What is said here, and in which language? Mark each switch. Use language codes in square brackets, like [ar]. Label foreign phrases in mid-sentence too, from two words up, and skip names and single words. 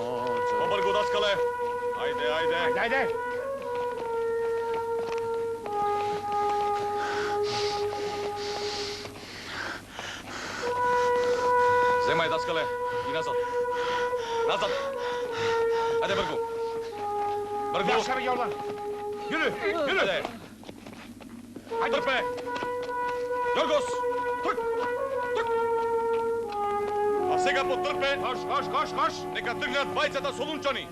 [mk] Побргу, даскале! Ајде, ајде! Ajde! Земај, даскале, и назад. Назад! Ајде, Brgu! Brgu! [tr] Yaşar yollan! Yürü! Yürü! [mk] Ајде! Трпе! Јоргос! Трк! Трк! A сега потрпе! [tr] Koş, koş, koş, koş! [mk] Нека тргнат двајцата солунчани!